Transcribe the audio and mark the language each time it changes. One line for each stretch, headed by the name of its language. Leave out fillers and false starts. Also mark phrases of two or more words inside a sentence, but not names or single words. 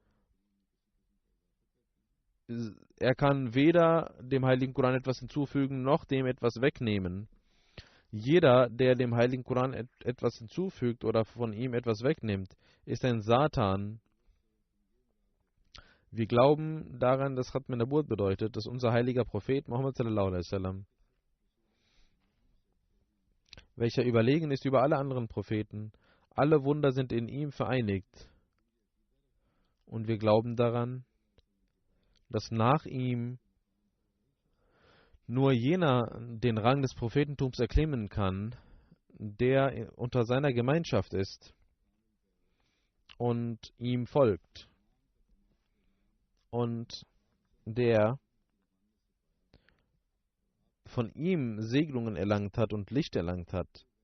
German: Er kann weder dem Heiligen Koran etwas hinzufügen, noch dem etwas wegnehmen. Jeder, der dem Heiligen Koran etwas hinzufügt oder von ihm etwas wegnimmt, ist ein Satan. Wir glauben daran, dass
Arabic: ختم النبوة
German: bedeutet, dass unser heiliger Prophet Muhammad
Arabic: صلى الله عليه وسلم,
German: welcher überlegen ist über alle anderen Propheten, alle Wunder sind in ihm vereinigt. Und wir glauben daran, dass nach ihm nur jener den Rang des Prophetentums erklimmen kann, der unter seiner Gemeinschaft ist und ihm folgt und der von ihm Segnungen erlangt hat und Licht erlangt hat.